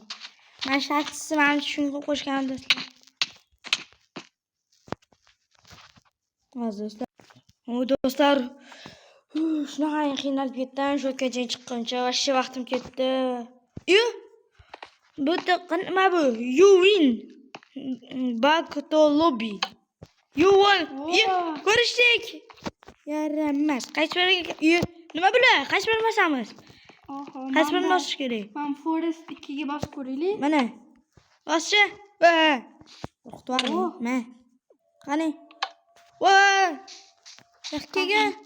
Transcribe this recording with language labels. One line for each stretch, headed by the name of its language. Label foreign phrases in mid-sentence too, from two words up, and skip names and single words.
Uzbek: Men shaxsisi mana shunga qo'shgan do'stlar. Do'stlar. Do'stlar, shunaqa qiynalib ketdim, shu yergacha chiqqancha vaqti vaqtim ketdi. Bu nima bu?
English: You win. Back to lobby. You won.
Uzbek: Ko'rishdik. Yaramas. Qaysi biriga? Nima bular? Qaysi birini bosamiz? Qaysi birini bosish kerak? Men Forest 2 ga bosib ko'raylik. Mana. Boschi. To'xtatib. Men. Qani? Voy. Yaxkiga.